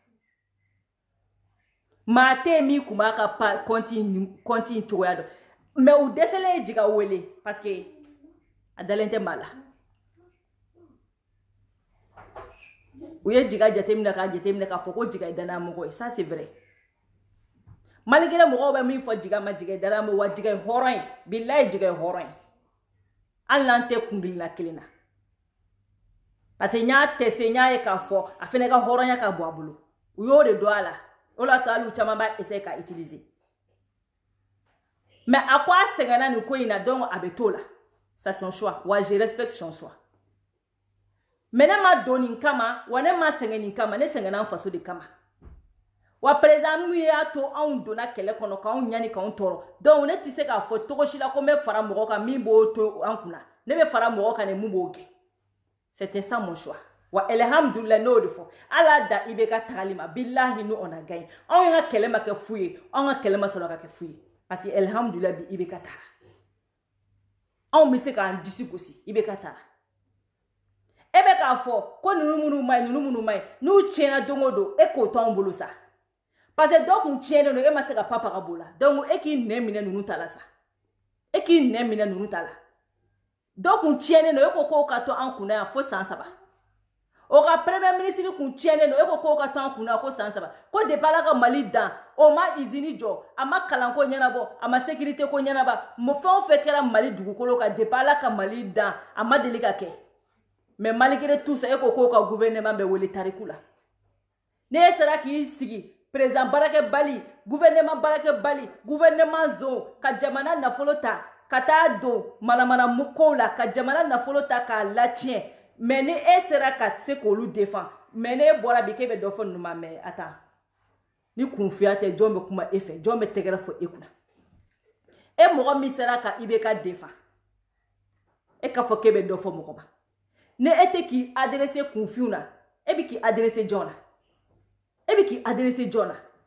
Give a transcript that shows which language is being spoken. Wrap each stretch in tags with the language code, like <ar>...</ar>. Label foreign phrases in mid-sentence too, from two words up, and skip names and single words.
<bm>maa tɛ min kun b'a ka compte in cogoya dɔn mais u dɛsɛlen ye jiga wele</bm> <fr>parce que</fr> <bm>a dalen tɛ maa la u ye jiga jateminɛ k'a fɔ ko jiga ye danayamɔgɔ ye</bm> <fr>ça c'est vrai malgré</fr> <bm>mɔgɔw bɛ min fɔ jiga ma jiga ye danayamɔgɔ wa jiga ye hɔrɔn ye bilahi jiga ye hɔrɔn ye hali n'an tɛ kungilinna kelen na</bm> <fr>parce que</fr> <bm>n y'a tɛse n y'a ye k'a fɔ a fɛnɛ ka hɔrɔnya ka bɔ a bolo u y'o de dɔn a la o la to hali u caman b'a essayer ka utiliser mais a ko a sɛgɛnna nin ko in na donc a bɛ t'o la</bm> <fr>c'est son choix</fr> <bm>wa</bm> <fr>je respecte son choix mais</fr> <bm>ne ma don nin kama wa ne ma sɛgɛn nin kama ne sɛgɛnna an faso de kama wa président min y'a to anw donna kɛlɛ kɔnɔ k'anw ɲani k'anw tɔɔrɔ donc ne tɛ se k'a fɔ togo si la ko n bɛ fara mɔgɔ kan min b'o to an kunna ne bɛ fara mɔgɔ kan de mun b'o kɛ</bm> <fr>c'était ça mon choix</fr> <bm>wa alhamdulillah n'o de fɔ ala da IBK tagali ma billahi</bm> <fr>nous on a gagné</fr> <bm>anw ka kɛlɛ ma kɛ fu ye anw ka kɛlɛ ma sɔrɔ ka kɛ fu ye</bm> <fr>parce que</fr> <bm>alhamdulillah bi IBK taara anw bɛ se k'an disi gosi IBK taara e bɛ k'a fɔ ko ninnu minnu ma ɲi n'u tiɲɛna don o don e k'o to anw bolo sa</bm> <fr>parce que</fr> <bm>dɔw kun tiɲɛnen don e ma se ka papa ka b'o la donc e k'i nɛ minɛ ninnu ta la sa e k'i nɛ minɛ ninnu ta la dɔw kun tiɲɛnen don e ko k'o ka to an kunna yan fo san 3 o ka</bm> <fr>premier ministre</fr> <bm>kun tiɲɛnen don e ko k'o ka to an kunna ko san 3 ko depuis ala ka Mali dan o ma usine jɔ a ma kalanko ɲɛnabɔ a ma sécurité ko ɲɛnaba fɛn o fɛn kɛra Mali dugukolo kan depuis ala ka Mali dan a ma deli ka kɛ</bm> <fr>mais malgré tout ça</fr> <bm>e ko k'o ka gouvernement bɛ wele tariku la ne e sera k'i sigi président barakɛ bali gouvernement barakɛ bali gouvernement zone ka jamana nafolo ta ka taa don manamana kow la ka jamana nafolo ta k'a latiɲɛ mais ni e sera ka se k'olu défend mais ne bɔra bi k'e bɛ dɔ fɔ ninnu ma</bm> <fr>mais attends</fr> <bm>ni kunfiya tɛ jɔn bɛ kuma e fɛ jɔn bɛ tɛgɛrɛ fɔ e kunna e mɔgɔ min sera ka IBK défend e ka fɔ k'e bɛ dɔ fɔ mɔgɔ ma ne e tɛ k'i adresser kunfiw na e bɛ k'i adresser jɔn na e bɛ k'i adresser jɔn na</bm>